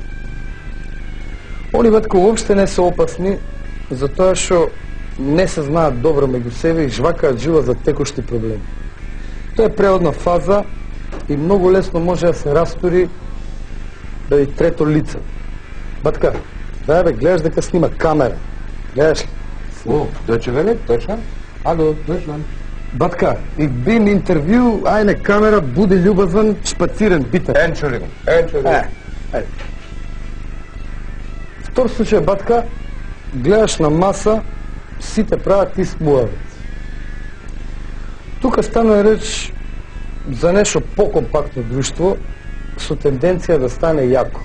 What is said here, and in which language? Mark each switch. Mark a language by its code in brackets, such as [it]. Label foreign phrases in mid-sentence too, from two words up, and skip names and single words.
[mk] Они, батка, уопште не се опасни, затоа што не се знаат добро меѓу себе и жвакаат жила за текошти проблеми. Тоа е преодна фаза и многу лесно може да се растури да и трето лице. Батка, дај бе, гледаш дека снима камера. Гледаш ли? О, Deutsche Welle, Deutschland? Алло, Deutschland. [de] Батка, ich bin Interview, eine Kamera, [mk] буди љубазен, шпацирен, битен. [de] Entschuldigung, Entschuldigung. [mk] Втор случај, батка, гледаш на маса, сите прават ист муавет. Тука стане реч за нешто покомпактно друштво со тенденција да стане јако.